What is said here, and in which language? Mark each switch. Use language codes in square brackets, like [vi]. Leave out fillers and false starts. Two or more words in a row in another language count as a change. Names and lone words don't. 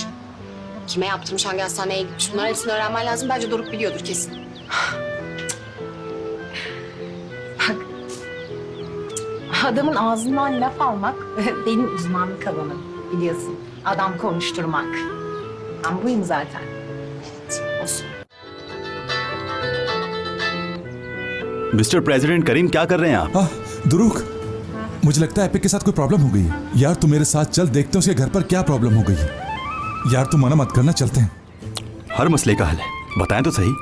[tr] Kime yaptırmış, hangi hastaneye gitmiş? Bunların hepsini öğrenmen lazım. Bence Doruk biliyordur kesin. Bak. Adamın ağzından laf almak benim uzmanlık alanım biliyorsun. Adam konuşturmak. Ben buyum zaten. Evet, olsun. [en] Mister President [hi] करीम, क्या कर रहे हैं आप? दुरुक, मुझे लगता है एपिक के साथ कोई प्रॉब्लम हो गई है। यार तू मेरे साथ चल, देखते हैं उसके घर पर क्या प्रॉब्लम हो गई है। यार तू मना मत करना, चलते हैं। हर मसले का हल है, बताएं तो सही।